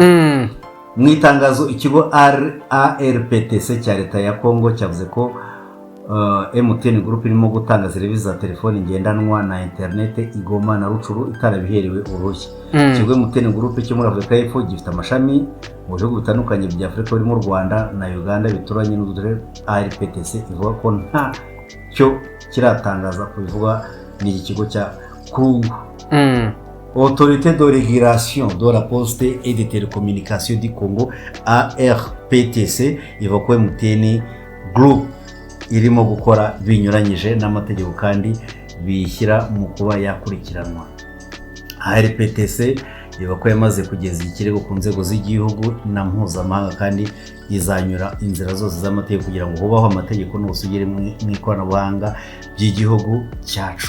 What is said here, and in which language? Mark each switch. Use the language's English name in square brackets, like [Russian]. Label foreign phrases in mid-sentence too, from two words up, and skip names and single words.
[Kinyarwanda] Mu itangazo ikigo RARPTC cya leta ya Kongo cyavuze ko MTN Group irimo gutanga serivisi za telefoni ngendanwa na internet Igoma na Rucuru itarabiherewe uruhushya. Ikigo MTN Group cyo muri Afurika y'Epfo gifite amashami mu bihugu bitandukanye bya Afurika birimo Rwanda na Uganda bituranye n'udure. RPTC ivuga ko nta cyo kiratangaza kubivuga n'iki kigo cya Kongo. Autorité de régulation de la poste et des télécommunications du Congo ARPTC ivuga ko MTN Group irimo gukora binyuranyije n'amategeko kandi bishyira mu kuba yakurikiranwa. ARPTC reba ko yamaze kugeza ikirego ku nzego z'igihugu na mpuzamahanga kandi izanyura inzira zose z'amategeko kugira ngo hubaho amategeko n'ubusugire mu ikoranabuhanga by'igihugu cyacu.